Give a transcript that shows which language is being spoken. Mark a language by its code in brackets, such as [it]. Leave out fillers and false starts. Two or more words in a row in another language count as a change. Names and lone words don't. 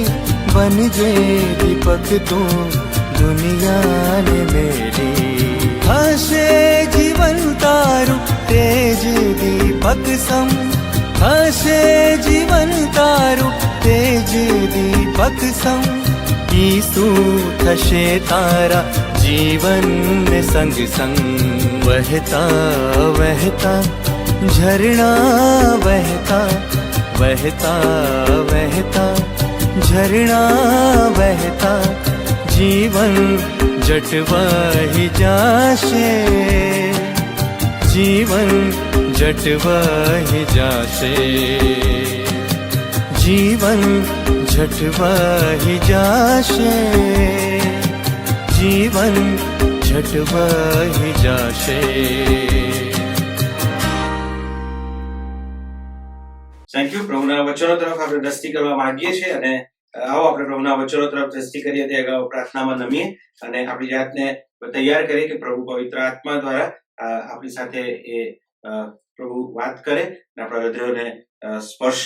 [gu] બનજે દીપક તું દુનિયાને મેરી. હશે જીવન તારું તેજ દીપક સમ. હશે જીવન તારું તેજ દીપક સમ. ઈસુ થશે તારા જીવનને સંગ સંગ. વહેતા વહેતા ઝરણા વહેતા વહેતા વહેતા ઝરણા વહેતા જીવન જટવાહી જાશે. જીવન જટવાહી જાશે. જીવન જટવાહી જાશે. જીવન જટવાહી જાશે. [en] Thank you. [gu] પ્રભુના વચનો તરફ આપણે દ્રષ્ટિ કરવા માંગીએ છીએ અને આવો આપણે પ્રભુના વચનો તરફ દ્રષ્ટિ કરીએ તે અગાઉ પ્રાર્થનામાં નમીએ અને આપણી જાતને તૈયાર કરીએ કે પ્રભુ પવિત્ર આત્મા દ્વારા આપણી સાથે એ પ્રભુ વાત કરે અને આપણા હૃદયોને સ્પર્શે.